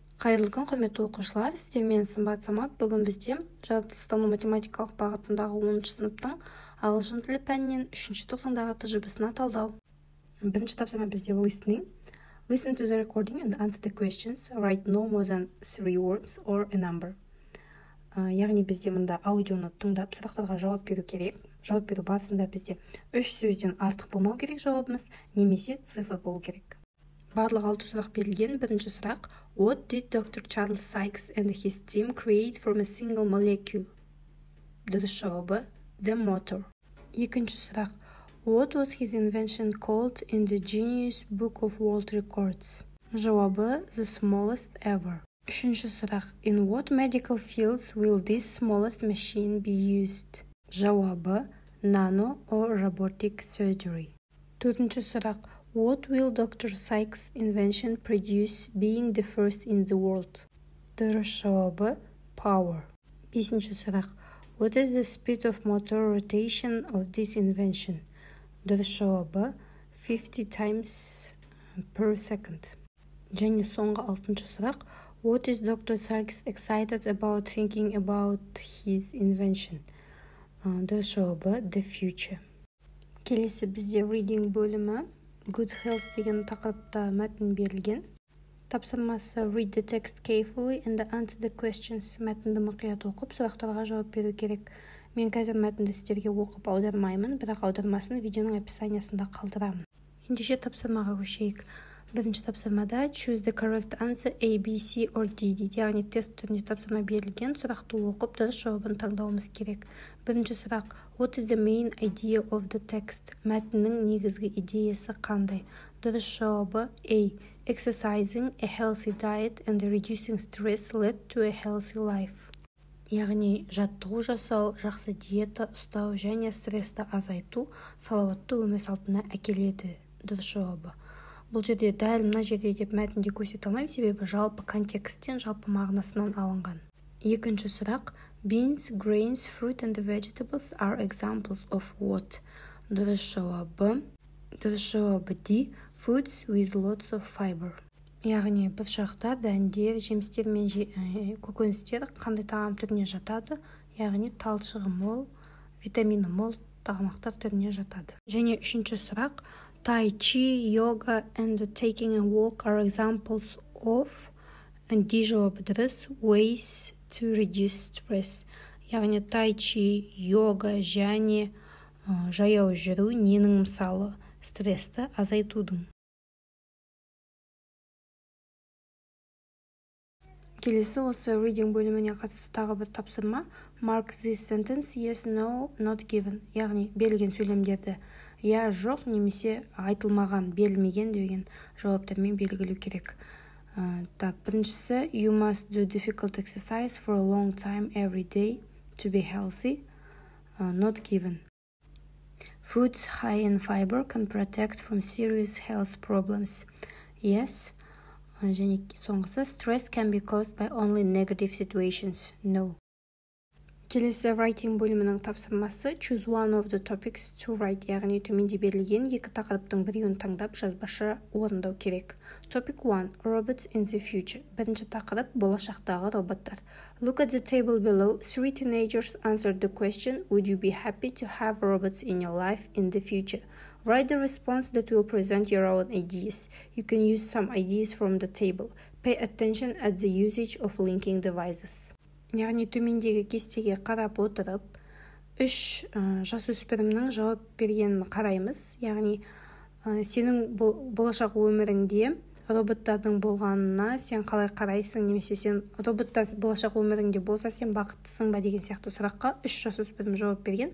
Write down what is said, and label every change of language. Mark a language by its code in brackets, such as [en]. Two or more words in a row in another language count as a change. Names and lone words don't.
[kk] Қайырлы күн, құрметті оқушылар, сіздермен Сымбат Самат. Бүгін бізде жаратылыстану математикалық бағытындағы 10-шы сыныптың ағылшын тілі пәнінен 3-ші тоқсандағы тәжірибесін талдау. Бірінші тапсырма бізде listening. [en] Listen to the recording and answer the questions. Write no more than 3 words or a number. [kk] Яғни бізде мұнда аудионы тыңдап, сұрақтарға жауап беру керек. Жауап беру барысында бізде 3 сөзден артық болмау керек жауабымыз, немесе цифр болу керек. Барлық 6 сұрақ берілген. Бірінші сұрақ: [en] What did Dr. Charles Sykes and his team create from a single molecule? [kk] Дұрыс жауабы: [en] The motor. [kk] Екінші сұрақ: [en] What was his invention called in the Guinness Book of World Records? Жауабы: The smallest ever. [kk] Үшінші сұрақ: [en] In what medical fields will this smallest machine be used? Жауабы: Nano or robotic surgery. [kk] Төртінші сұрақ: [en] What will Dr. Sykes' invention produce, being the first in the world? [kk] Дұрыс жауабы: Power. Бесінші сұрақ: [en] What is the speed of motor rotation of this invention? [kk] Дұрыс жауабы: [en] 50 times per second. [kk] Және соңғы 6-шы сұрақ: [en] What is Dr. Sykes excited about thinking about his invention? [kk] Дұрыс жауабы: [en] The future. [kk] Келесі бізде reading бөлімі. [en] Good health [kk] деген тақырыпта мәтін берілген. Тапсырмасы: [en] Read the text carefully and answer the questions. [kk] Мәтінді мұқият оқып, сұрақтарға жауап беру керек. Мен қазір мәтінді сіздерге оқып аудармаймын, бірақ аудармасын видеоның описаниясында қалдырамын. Ендеше тапсырмаға көшейік. Бірінші тапсырмада [en] choose the correct answer A, B, C or D дейді. [kk] Яғни тест түрінде тапсырма берілген, сұрақты оқып, дұрыс жауабын таңдауымыз керек. Бірінші сұрақ: [en] What is the main idea of the text? [kk] Мәтіннің негізгі идеясы қандай? Дұрыс жауабы: [en] A. Exercising, a healthy diet and reducing stress led to a healthy life. [kk] Яғни жаттығу жасау, жақсы диета ұстау және стрессті азайту салауатты өмір салтына әкеледі. Дұрыс жауабы. Бұл жерде дәл мына жерде деп мәтінде көрсете алмаймын, себебі жалпы контексттен, жалпы мағынасынан алынған. Екінші сұрақ: [en] Beans, grains, fruit and vegetables are examples of what? [kk] Дұрыс жауабы D. [en] Foods with lots of fiber. [kk] Яғни бұршақтар, дәндер, жемістер мен көкөністер қандай тағам түріне жатады? Яғни талшығы мол, витамині мол тағамақтар түріне жатады. Және үшінші сұрақ: [en] Tai Chi, yoga and taking a walk are examples of, and D [kk] жауабы дұрыс, [en] ways to reduce stress. [kk] Яғни Tai Chi, йога және жаяу жүру ненің мысалы? Стрессті азайтудың. Келесі осы reading бөліміне қатысты тағы бір тапсырма. [en] Mark this sentence yes, no, not given. [kk] Яғни берілген сөйлемдерді я, жоқ немесе айтылмаған, берілмеген деген жауаптармен белгілеу керек. Біріншісі: [en] You must do difficult exercise for a long time every day to be healthy. Not given. Foods high in fiber can protect from serious health problems. Yes. [kk] Және соңғысы: [en] Stress can be caused by only negative situations. No. [kk] Келесі writing бөлімінің тапсырмасы: [en] Choose one of the topics to write. [kk] Яғни төменде берілген екі тақырыптың біреуін таңдап жазбаша орындау керек. [en] Topic 1. Robots in the future. [kk] Бірінші тақырып: болашақтағы роботтар. [en] Look at the table below. 3 teenagers answered the question: Would you be happy to have robots in your life in the future? Write the response that will present your own ideas. You can use some ideas from the table. Pay attention at the usage of linking devices. [kk] Яғни төмендегі кестеге қарап отырып, 3 жасөспірімнің жауап бергенін қараймыз. Яғни сенің болашақ өміріңде роботтардың болғанына сен қалай қарайсың, немесе сен роботтар болашақ өміріңде болса сен бақыттысың ба деген сияқты сұраққа 3 жасөспірім жауап берген.